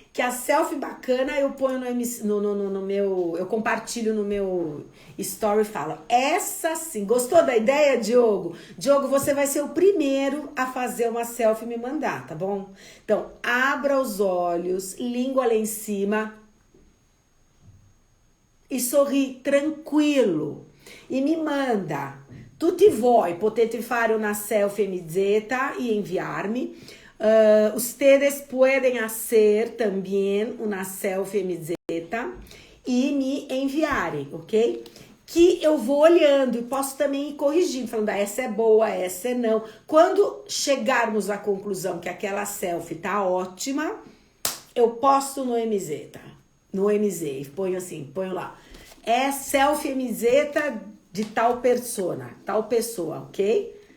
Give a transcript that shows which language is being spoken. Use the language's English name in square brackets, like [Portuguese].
[Portuguese] Que a selfie bacana eu ponho no meu, eu compartilho no meu story e falo, essa sim, gostou da ideia, Diogo? Diogo, você vai ser o primeiro a fazer uma selfie e me mandar, tá bom? Então, abra os olhos, língua lá em cima e sorri tranquilo. E me manda. [Italian] Tutti voi potete fare una selfie mizzeta [Spanish] y enviarme. Ustedes pueden hacer también una selfie mizzeta [Portuguese] e me enviarem, [Spanish] ok? [Portuguese] Que eu vou olhando e posso também ir corrigindo, falando, essa é boa, essa é não. Quando chegarmos à conclusão que aquela selfie tá ótima, eu posto no MZ, tá? No MZ, ponho lá. É selfie MZ de tal persona, tal pessoa, ok?